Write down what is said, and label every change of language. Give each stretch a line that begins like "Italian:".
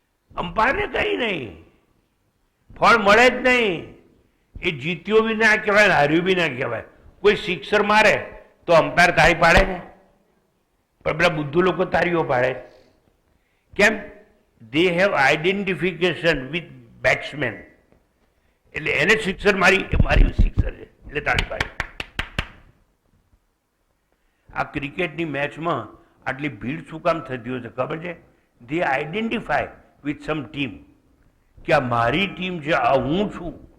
Gujarati: અમ્પાયરને કઈ નહીં, ફળ મળે જ નહીં. એ જીત્યો બી ના કહેવાય, હાર્યું બી ના કહેવાય. કોઈ સિક્સર મારે તો અમ્પાયર તાળી પાડે ને, પણ પેલા બુદ્ધુ લોકો તાળીઓ પાડે. કેમ?
English: they have identification with batsman.
Gujarati: એટલે એને સિક્સર મારી એ મારી સિક્સર છે એટલે તાળી પાડી. આ ક્રિકેટની મેચમાં આટલી ભીડ શું કામ થતી હોય છે ખબર છે?
English: they identify with some team
Gujarati: કે આ મારી ટીમ છે, આ હું છું.